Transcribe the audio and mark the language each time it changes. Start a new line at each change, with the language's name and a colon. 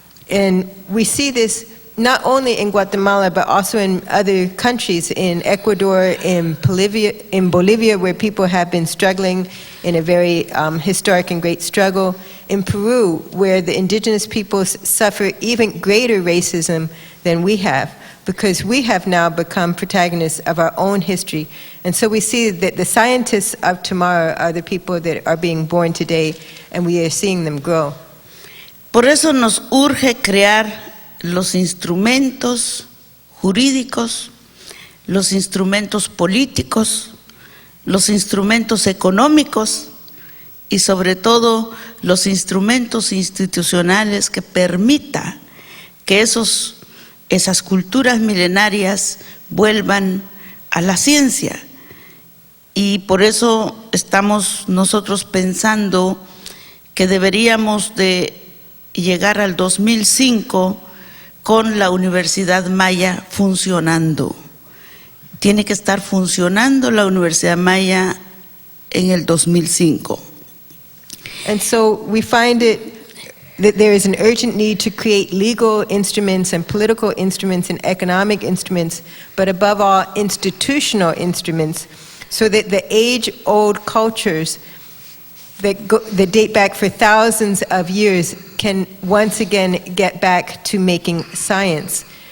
English: And we see this not only in Guatemala, but also in other countries, in Ecuador, in Bolivia, where people have been struggling in a very historic and great struggle, in Peru, where the indigenous peoples suffer even greater racism than we have, because we have now become protagonists of our own history. And so we see that the scientists of tomorrow are the people that are being born today, and we are seeing them grow.
Spanish: Por eso nos urge crear los instrumentos jurídicos, los instrumentos políticos, los instrumentos económicos y sobre todo los instrumentos institucionales que permita que esas culturas milenarias vuelvan a la ciencia. Y por eso estamos nosotros pensando que deberíamos de llegar al 2005 con la Universidad Maya funcionando. Tiene que estar funcionando la Universidad Maya en el 2005.
English: And so we find it that there is an urgent need to create legal instruments and political instruments and economic instruments, but above all, institutional instruments, so that the age-old cultures that date back for thousands of years can once again get back to making science.